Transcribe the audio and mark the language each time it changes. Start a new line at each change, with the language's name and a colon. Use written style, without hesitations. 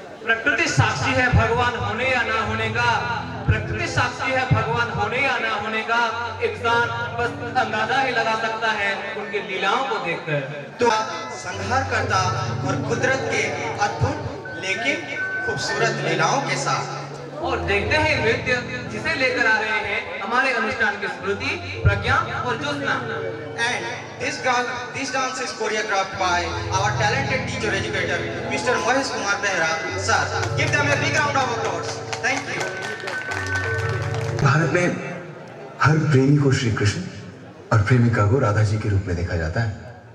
Hindi: प्रकृति साक्षी है भगवान होने या ना होने का, प्रकृति साक्षी है भगवान होने या ना होने का, इंसान बस अंदाजा ही लगा सकता है उनकी लीलाओं को देखकर। तो संहार करता और कुदरत के अद्भुत लेकिन खूबसूरत लीलाओं के साथ। और देखते हैं नृत्य जिसे लेकर आ रहे हैं हमारे अनुष्ठान की स्मृति, प्रज्ञा और Jyotsna.
English: And this dance is choreographed by our talented teacher educator, Mr. Mahesh Kumar Behra. Sir, give them a big round of applause. Thank you.
Hindi: Bharat में हर प्रेमी को श्री कृष्ण और प्रेमिका को राधा जी के रूप में देखा जाता है।